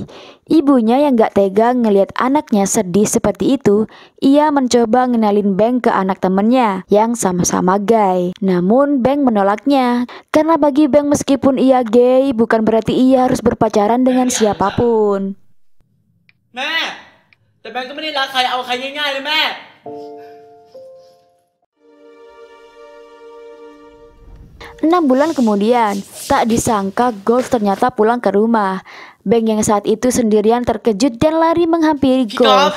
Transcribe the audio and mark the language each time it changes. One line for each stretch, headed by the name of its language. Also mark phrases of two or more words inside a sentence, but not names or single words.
Indonesian: Ibunya yang gak tega ngelihat anaknya sedih seperti itu, ia mencoba ngenalin Bang ke anak temennya yang sama-sama gay. Namun Bang menolaknya, karena bagi Bang meskipun ia gay, bukan berarti ia harus berpacaran dengan siapapun.
Thai: แต่แบงก์ก็ไม่ได้รักใครเอาใครง่ายๆเลยแม่
Indonesian: 6 bulan kemudian, tak disangka Golf ternyata pulang ke rumah. Bang yang saat itu sendirian terkejut dan lari menghampiri Golf.